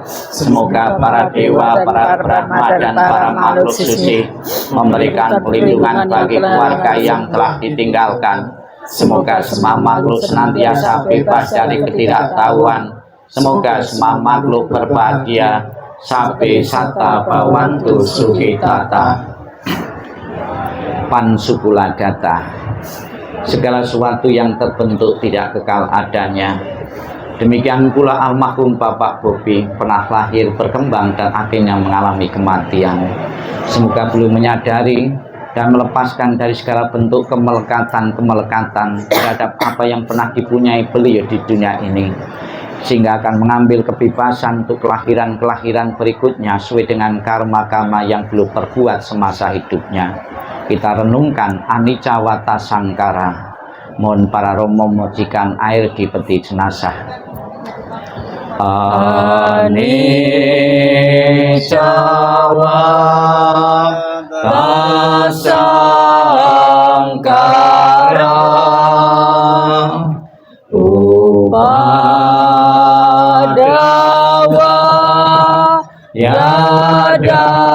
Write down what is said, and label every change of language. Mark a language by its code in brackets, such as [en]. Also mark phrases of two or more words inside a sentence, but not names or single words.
[id] Semoga para dewa, para Brahma, dan para makhluk suci memberikan perlindungan bagi keluarga yang telah ditinggalkan. Semoga semua makhluk senantiasa bebas dari ketidaktahuan. Semoga semua makhluk berbahagia. [pi] Sabbe satta bhavantu sukhitata. [id] Pansukuladata. Segala sesuatu yang terbentuk tidak kekal adanya. Demikian pula almarhum Bapak Bobi pernah lahir, berkembang, dan akhirnya mengalami kematian. Semoga beliau menyadari dan melepaskan dari segala bentuk kemelekatan terhadap apa yang pernah dipunyai beliau di dunia ini, sehingga akan mengambil kebebasan untuk kelahiran-kelahiran berikutnya sesuai dengan karma-karma yang beliau perbuat semasa hidupnya. Kita renungkan [pi] anicca wata sangkara. [id] Mohon para romo memujikan air di peti jenazah. [pi] Anicca wata sangkara upadawa yada